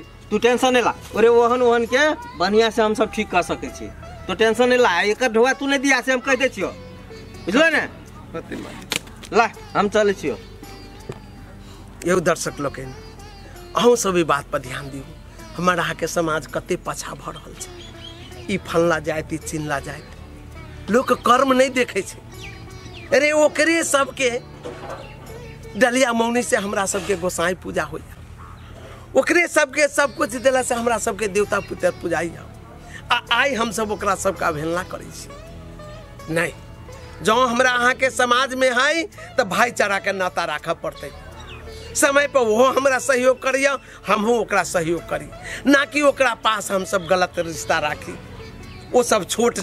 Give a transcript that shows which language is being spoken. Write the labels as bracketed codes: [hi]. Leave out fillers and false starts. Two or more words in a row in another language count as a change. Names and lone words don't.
[mai] तू टेंशन नहीं ला अरे ओहन ओहन के बढ़िया से हम सब ठीक कर सके छी तो टेंशन नहीं ला एकर ढोआ तू नहीं दिया से हम कह दे छियो बुझलो ने पति मालिक ला हम चले छियो। एगो दर्शक लोग अहूँ सब ई बात पर ध्यान दियो हमारा के समाज कते पछा भ रहल छै ई फलना जाइत ई चिन्हला जाइत लोग कर्म नहीं देखे छै अरे ओकरे सबके डलिया मौनी से हमरा सबके गोसाई पूजा हो ओकरे सबके सब कुछ दिला से हमरा सबके देवता पितर पूजाई आई हम सब ओकरा सबके अवहेलना करै छी नहीं जो हमरा अहाँ के समाज में है तो भाईचारा के नाता राख पड़ते समय पर वो हमरा सहयोग करिए हमहू ओकरा सहयोग करी ना कि ओकरा पास हम सब गलत रिश्ता राखी वो सब छोट